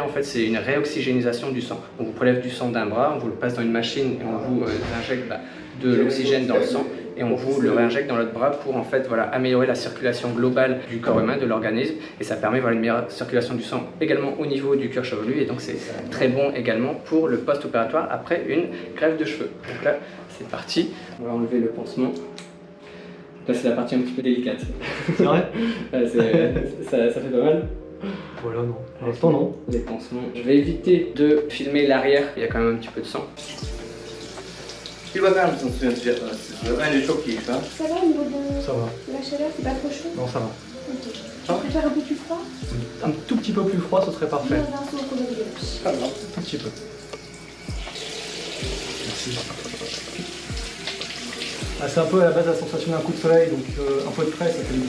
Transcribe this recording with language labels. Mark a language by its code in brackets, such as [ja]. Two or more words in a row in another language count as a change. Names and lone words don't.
[fr] En fait, c'est une réoxygénisation du sang. On vous prélève du sang d'un bras, on vous le passe dans une machine et on vous injecte de l'oxygène dans le sang et on vous le réinjecte dans l'autre bras pour en fait voilà, améliorer la circulation globale du corps humain, de l'organisme, et ça permet voilà, une meilleure circulation du sang également au niveau du cuir chevelu, et donc c'est très bon également pour le post-opératoire après une greffe de cheveux. Donc là c'est parti, on va enlever le pansement. Là c'est la partie un petit peu délicate. C'est vrai? Ça fait pas mal? Voilà, non. Pour l'instant, non. Les pansements. Je vais éviter de filmer l'arrière, il y a quand même un petit peu de sang. [tr] Bir bakar mısın suyun sıcaklığına? Bence çok iyi şu an. [fr] Ça va au niveau de Ça va. la chaleur, c'est pas trop chaud? Non, ça va. Ok. Tu préfères un peu plus froid? Un tout petit peu plus froid, ce serait parfait. Dans un seau au coloris. Un tout petit peu. Merci. Ah, c'est un peu à la base la sensation d'un coup de soleil, donc un peu de frais, ça fait du bien.